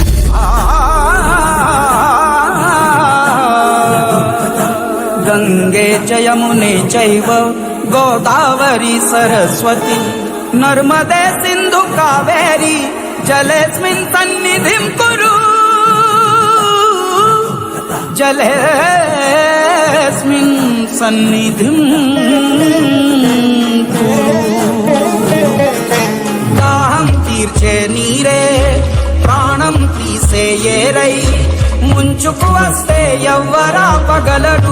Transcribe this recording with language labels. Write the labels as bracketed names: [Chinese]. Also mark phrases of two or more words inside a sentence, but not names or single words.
[Sanskrit] ಗಂಗೆ ಚ ಯಮುನೆ ಚೈವ ಗೋದಾವರಿ ಸರಸ್ವತಿ ನರ್ಮದೆ ಸಿಂಧು ಕಾವೇರಿ ಜಲೇಸ್ಮಿನ್ ಸನ್ನಿಧಿಂ ಕುರು. జలేస్మిన్ సన్నిధిం [Telugu] దాహం తీర్చే నీరే ప్రాణం తీసే ఏరై ముంచుకు వస్తే ఎవ్వరాపగలడు.